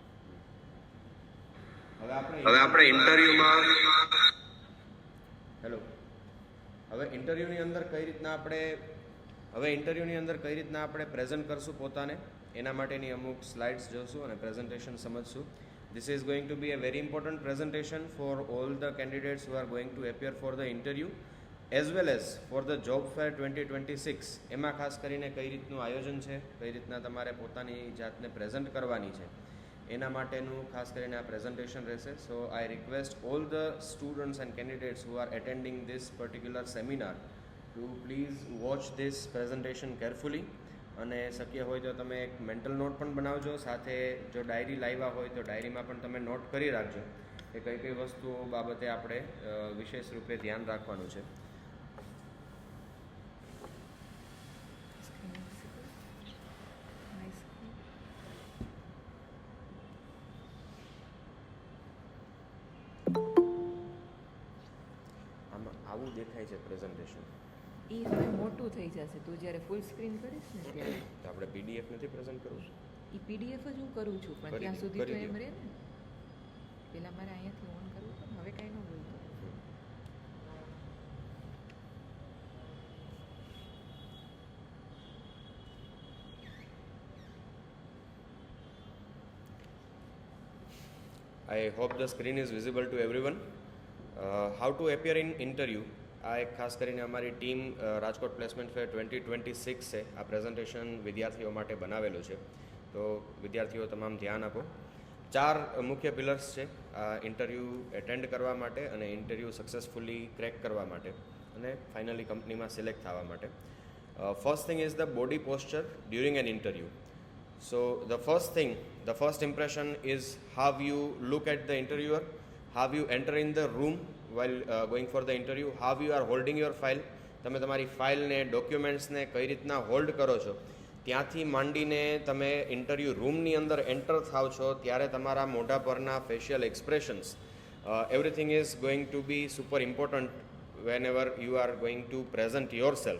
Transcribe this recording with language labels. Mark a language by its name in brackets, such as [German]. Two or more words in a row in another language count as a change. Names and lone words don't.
[Gujarati] હવે આપણે ઇન્ટરવ્યુમાં હેલો હવે ઇન્ટરવ્યુની અંદર કઈ રીતના આપણે પ્રેઝન્ટ કરશું પોતાને, એના માટેની અમુક સ્લાઇડ્સ જોશું અને પ્રેઝન્ટેશન સમજશું. [English] This is going to be a very important presentation for all the candidates who are going to appear for the interview as well as for the job fair 2026. [Gujarati] એમાં ખાસ કરીને કઈ રીતનું આયોજન છે, કઈ રીતના તમારે પોતાની જાતને પ્રેઝન્ટ કરવાની છે એના માટેનું ખાસ કરીને આ પ્રેઝન્ટેશન રહેશે. [English] so I request all the students and candidates who are attending this particular seminar to please watch this presentation carefully. [Gujarati] અને શક્ય હોય તો તમે એક [English] mental note [Gujarati] પણ બનાવજો, સાથે જો ડાયરી લાવ્યા હોય તો ડાયરીમાં પણ તમે નોટ કરી રાખજો કે કઈ કઈ વસ્તુઓ બાબતે આપણે વિશેષ રૂપે ધ્યાન રાખવાનું છે. આમાં આવું દેખાય છે પ્રેઝન્ટેશન. એ હવે મોટું થઈ જશે, તું જ્યારે ફૂલ સ્ક્રીન કરીશ ને ત્યારે. તો આપણે PDF નથી પ્રેઝન્ટ કરવું? એ PDF જ હું કરું છું પણ ત્યાં સુધી તો એમ રહે ને. પહેલાં મારે અહીંયાથી ઓન કરવું પણ હવે કાંઈ ન બોલતો. [English] I hope the screen is visible to everyone. How to appear in interview. [Gujarati] આ એક ખાસ કરીને અમારી ટીમ રાજકોટ પ્લેસમેન્ટ ફેર 2026 છે આ પ્રેઝન્ટેશન વિદ્યાર્થીઓ માટે બનાવેલું છે. તો વિદ્યાર્થીઓ તમામ ધ્યાન આપો. 4 મુખ્ય પિલર્સ છે આ [English] interview attend [Gujarati] કરવા માટે અને ઇન્ટરવ્યૂ [English] successfully crack [Gujarati] કરવા માટે અને ફાઇનલી કંપનીમાં સિલેક્ટ થવા માટે. [English] First thing is the body posture during an interview. So the first impression is how you look at the interviewer, how you enter in the room while going for the interview, how you are holding your file. [Gujarati] તમે તમારી ફાઇલને ડોક્યુમેન્ટ્સને કઈ રીતના હોલ્ડ કરો છો, ત્યાંથી માંડીને તમે ઇન્ટરવ્યૂ રૂમની અંદર એન્ટર થાવ છો ત્યારે તમારા મોઢા પરના [English] facial expressions, everything is going to be super important whenever you are going to present yourself.